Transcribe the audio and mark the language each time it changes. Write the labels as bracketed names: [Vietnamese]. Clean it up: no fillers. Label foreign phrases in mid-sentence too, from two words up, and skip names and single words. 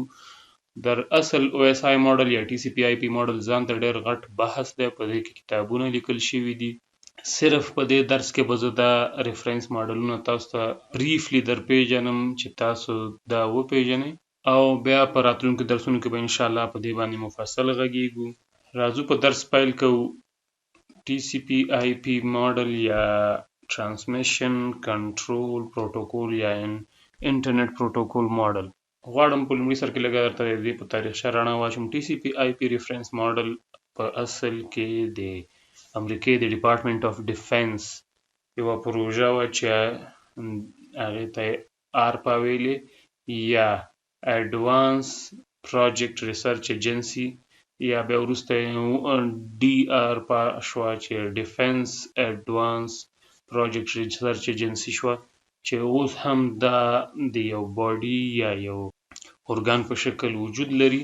[Pashto] در اصل OSI ماډل یا TCP/IP ماډل ځان ته ډېر غټ بحث دی، په دې کې کتابونه لیکل شوي دي. صرف په دې درس کې به زه دا ریفرنس ماډلونه تاسو ته بریفلی در پیژنم چې تاسو دا وپیژنئ، او بیا په راتلونکو درسونو کې به انشاءالله په دې باندې مفصل غږیږو. راځو په درس پیل کوو. TCP/IP ماډل یا ترانسمیشن کنټرول پروتوکول یا انټرنیټ پروتوکول ماډل. غواړم په لومړي سر کې لږه درته د دې په تاریخچه رڼا واچوم. TCP/IP ریفرنس ماډل په اصل کې د امریکې د ډپارټمنټ اف ډیفنس یوه پروژه وه چې هغې ته یې آرپا ویلې، یا اډوانس پروجیکټ ریسرچ ایجنسي، یا بیا وروسته ډي آرپا شوه چې ډیفنس اډوانس پروجیکټ ریسرچ ایجنسي شوه، چې اوس هم دا د یو باډي یا یو ارګان په شکل وجود لري.